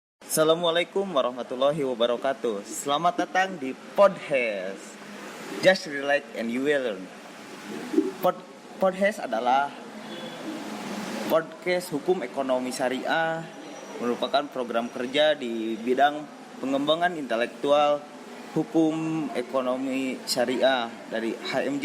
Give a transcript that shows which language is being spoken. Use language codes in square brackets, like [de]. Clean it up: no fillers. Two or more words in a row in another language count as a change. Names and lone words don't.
[ar] السلام عليكم ورحمة الله وبركاته. [id] Selamat datang di podcast Just Relax and You Will Learn. Podcast adalah podcast hukum ekonomi syariah, merupakan program kerja di bidang pengembangan intelektual hukum ekonomi syariah dari HMJ.